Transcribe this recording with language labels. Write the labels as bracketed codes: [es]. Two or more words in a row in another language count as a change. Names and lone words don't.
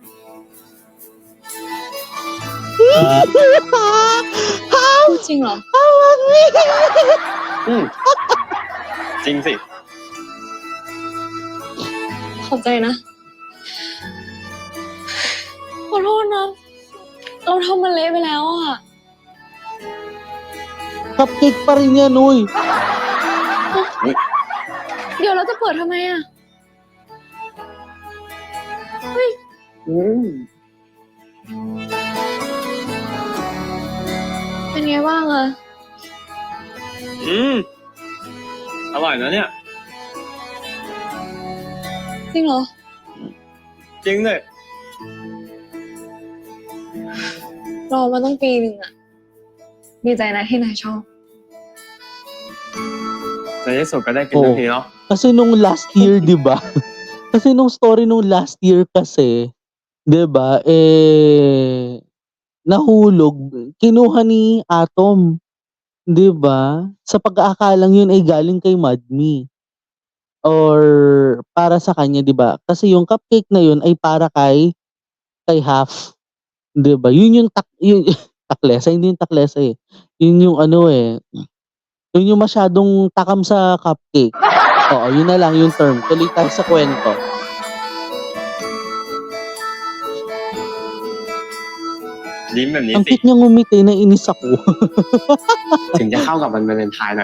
[th] พูดจริงเหรอ อืมจริงสิ ขอบใจนะ ขอโทษนะ เราทำมันเละไปแล้วอ่ะ [tl] Cupcake pa rin yan, uy. [th] เดี๋ยวเราจะเปิดทำไมอ่ะ อืม เป็นไงบ้างอ่ะ อืม อร่อยนะเนี่ย จริงเหรอ จริงเลย รอมาต้องปีหนึ่งอ่ะ ดีใจนะที่นายชอบ ในที่สุดก็ได้กินทันทีเนาะ [tl] Kasi nung [en] last year, [tl] 'di ba? Kasi nung story nung [en] last year [tl] kasi, 'di ba? Nahulog, kinuha ni Atom, 'di ba? Sa pag-aakalang yun ay galing kay Madmi or para sa kanya, 'di ba? Kasi yung cupcake na yun ay para kay Half, 'di ba? Yun yung yun taklesa, hindi yung taklesa eh. Yun yung ano eh, yun yung masyadong takam sa cupcake. Oo, yun na lang yung term. Tuloy tayo sa kwento. [th] ยิ้มแบบนี้ [tl] Ang [th] สิ [tl] cute niyang ngumiti, naiinis ako. [th] ถึงจะเข้ากับวันวาเลนไทน์หน่อย